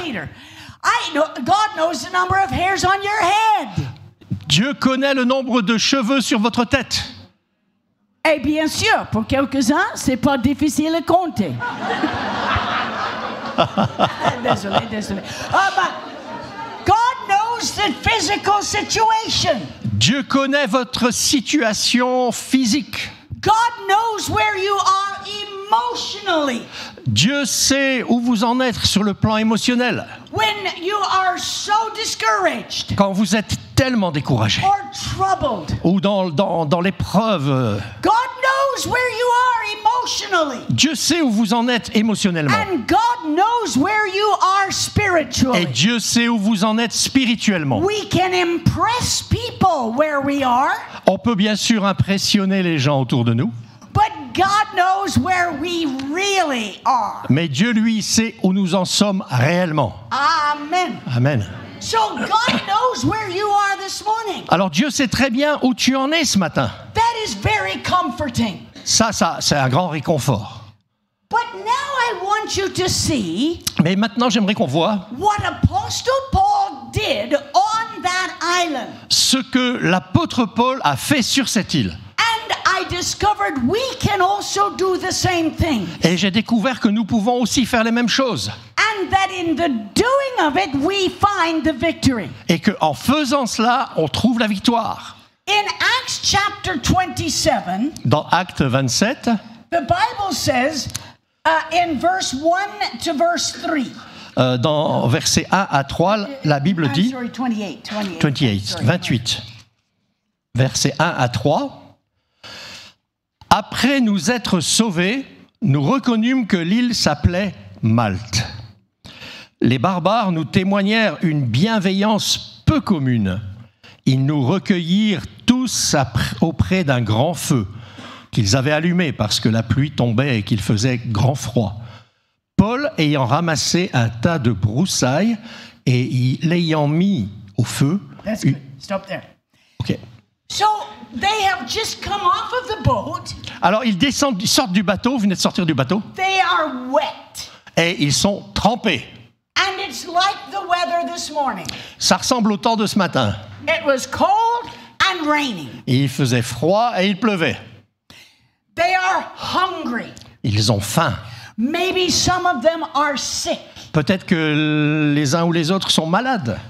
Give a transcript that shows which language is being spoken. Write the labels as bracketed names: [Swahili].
[English] Peter, God knows the number of hairs on your head. [French] Dieu connaît le nombre de cheveux sur votre tête. Et bien sûr, pour quelques-uns, c'est pas difficile à compter. Désolé. [English] But God knows the physical situation. [French] Dieu connaît votre situation physique. [English] God knows where you are emotionally. [French] Dieu sait où vous en êtes sur le plan émotionnel. [English] When you are so discouraged, [French] Quand vous êtes tellement découragé, [English] or troubled. [French] ou dans l'épreuve, [English] God knows where you are emotionally. [French] Dieu sait où vous en êtes émotionnellement. [English] And God knows where you are [French] Et [English] spiritually. [French] Dieu sait où vous en êtes spirituellement. [English] We can impress people where we are, [French] On peut bien sûr impressionner les gens autour de nous, [English] but God knows where we really are. [French] mais Dieu, lui, sait où nous en sommes réellement. [English] Amen. [French] Amen. [English] So God knows where you are this morning. [French] Alors Dieu sait très bien où tu en es ce matin. [English] That is very comforting. [French] Ça, c'est un grand réconfort. [English] But now I want you to see [French] Mais maintenant, j'aimerais qu'on voit [English] what Apostle Paul did on that island. [French] ce que l'apôtre Paul a fait sur cette île. [English] And I discovered we can also do the same thing. [French] Et j'ai découvert que nous pouvons aussi faire les mêmes choses. [English] And that in the doing of it, we find the victory. [French] Et qu'en faisant cela, on trouve la victoire. [English] In Acts chapter 27, [French] Dans Actes 27, [English] the Bible says in verse 1 to verse 3. [French] dans versets 1 à 3, la Bible [English] I'm [French] dit, [English] sorry, 28. [French] 28, versets 1 à 3, « Après nous être sauvés, nous reconnûmes que l'île s'appelait Malte. Les barbares nous témoignèrent une bienveillance peu commune. Ils nous recueillirent tous auprès d'un grand feu qu'ils avaient allumé parce que la pluie tombait et qu'il faisait grand froid. Paul, ayant ramassé un tas de broussailles et l'ayant mis au feu... [English] That's good. Stop there. Ok. So they have just come off of the boat. [French] Alors ils descendent, ils sortent du bateau, vous venez de sortir du bateau, [English] They are wet. [French] et ils sont trempés. [English] And it's like the weather this morning. [French] Ça ressemble au temps de ce matin. [English] It was cold and raining. [French] Il faisait froid et il pleuvait. [English] They are hungry. [French] Ils ont faim. [English] Maybe some of them are sick. [French] Peut-être que les uns ou les autres sont malades.